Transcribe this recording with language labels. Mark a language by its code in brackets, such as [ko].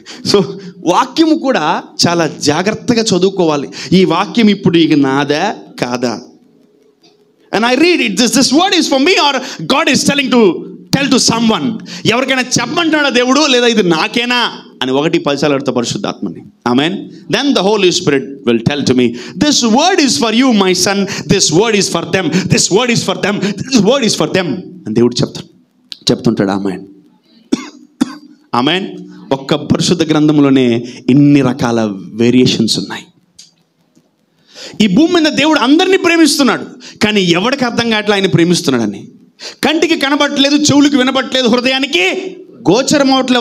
[te] So వాక్యము కూడా చాలా జాగ్రత్తగా చదువుకోవాలి. ఈ వాక్యం ఇప్పుడు ఇక నాదా కాదా? [en] And I read it, this word is for me or God is tell to someone. [te] ఎవరికైనా చెప్పమంటున్నాడా దేవుడు, లేదా ఇది నాకేనా అని 1-10 సార్లు అడుగుతా పరిశుద్ధాత్మని. ఆమేన్. [en] Then the Holy Spirit will tell to me, this word is for you my son, this word is for them, this word is for them, this word is for them [te] అని దేవుడు చెప్తుంటాడు. ఆమేన్. ఆమేన్. ఒక్క పరిశుద్ధ గ్రంథంలోనే ఇన్ని రకాల వేరియేషన్స్ ఉన్నాయి. ఈ భూమి మీద దేవుడు అందరినీ ప్రేమిస్తున్నాడు, కానీ ఎవరికి అర్థం కావట్లే ఆయన ప్రేమిస్తున్నాడని. కంటికి కనబడట్లేదు, చెవులకు వినబడట్లేదు, హృదయానికి గోచరం అవట్లే.